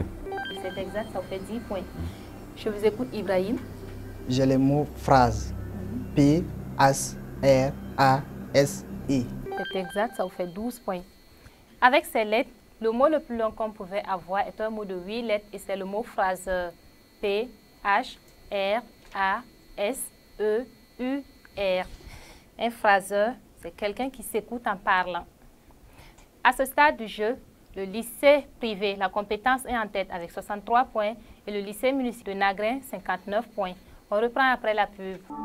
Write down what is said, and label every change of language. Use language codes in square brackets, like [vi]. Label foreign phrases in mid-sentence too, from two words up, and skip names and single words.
[fr] C'est exact, ça vous fait 10 points. Je vous écoute, Ibrahim. J'ai le mot phrase. P-H-R-A-S-E. C'est exact, ça vous fait 12 points. Avec ces lettres, le mot le plus long qu'on pouvait avoir est un mot de 8 lettres et c'est le mot phraseur. P-H-R-A-S-E-U-R. Un phraseur, c'est quelqu'un qui s'écoute en parlant. À ce stade du jeu, le lycée privé, la compétence est en tête avec 63 points et le lycée municipal de Nagrin, 59 points. On reprend après la pub.